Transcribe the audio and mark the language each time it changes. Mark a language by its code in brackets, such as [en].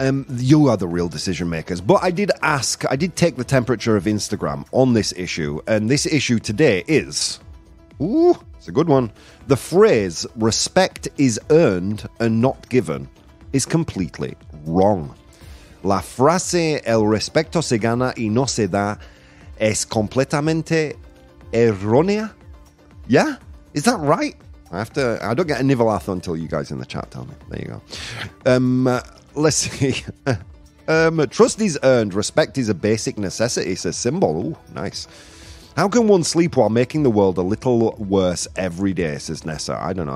[en] You are the real decision makers. But I did take the temperature of Instagram on this issue. And this issue today is, it's a good one. The phrase, respect is earned and not given, is completely wrong. [es] La frase, el respeto se gana y no se da, es completamente errónea. [en] Yeah? Is that right? I don't get a nivelazo until you guys in the chat tell me. There you go. Let's see. Trust is earned. Respect is a basic necessity, says Symbol. Ooh, nice. How can one sleep while making the world a little worse every day, says Nessa. I don't know.